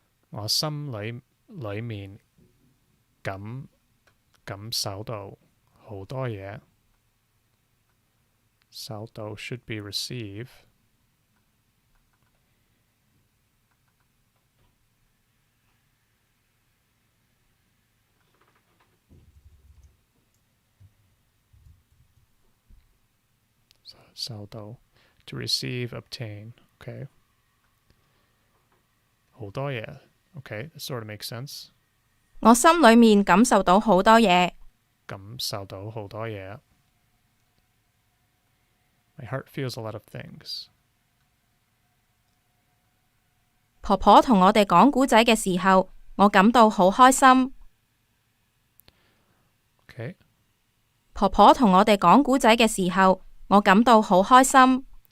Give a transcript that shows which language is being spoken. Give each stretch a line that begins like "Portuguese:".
Cantonese: I 心裏面感受到好多嘢.
English: 受到 should be receive. So, 受到 to receive, obtain. Okay.
Cantonese: 好多嘢.
English: Okay, that sort of makes sense.
Cantonese: 我心裏面感受到好多嘢。感受到好多嘢.
English: My heart feels a lot of things.
Cantonese: 婆婆同我哋講故仔嘅時候，我感到好開心。
English: Okay.
Cantonese: 婆婆同我哋講故仔嘅時候，我感到好開心。